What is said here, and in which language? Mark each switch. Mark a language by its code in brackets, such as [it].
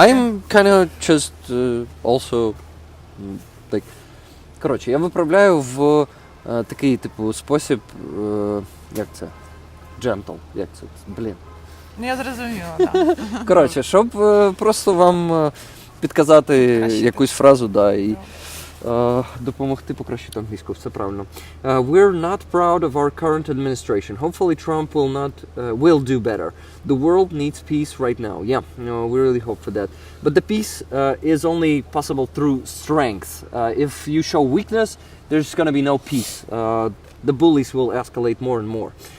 [en] I'm kind of just also like. [uk] Коротше, я виправляю в такий типу спосіб, як це? Gentle, як це? Блін. Ну я зрозуміла, так. Коротше, щоб просто вам підказати якусь фразу, да, і допомогти покращити англійську, все правильно. [en] We're not proud of our current administration. Hopefully Trump will do better. The world needs peace right now. Yeah, we really hope for that. But the peace is only possible through strength. If you show weakness, there's going to be no peace. The bullies will escalate more and more.